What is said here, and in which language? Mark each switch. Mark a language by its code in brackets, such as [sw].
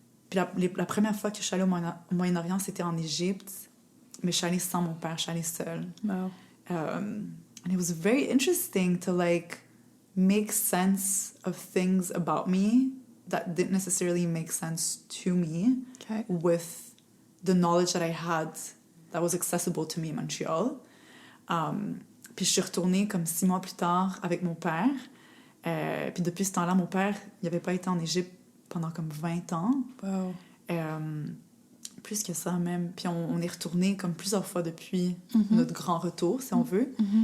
[fr] Puis la première fois que je suis allée au Moyen-Orient, c'était en Égypte, mais je suis allée sans mon père, je suis allée seule. Wow. [en] And it was very interesting to like make sense of things about me that didn't necessarily make sense to me with the knowledge that I had that was accessible to me in Montreal. [fr] Puis je suis retournée comme 6 mois plus tard avec mon père. Puis depuis ce temps-là, mon père, il n'avait pas été en Égypte pendant comme 20 ans. Wow. Plus que ça même. Puis on est retourné comme plusieurs fois depuis notre grand retour, si on veut.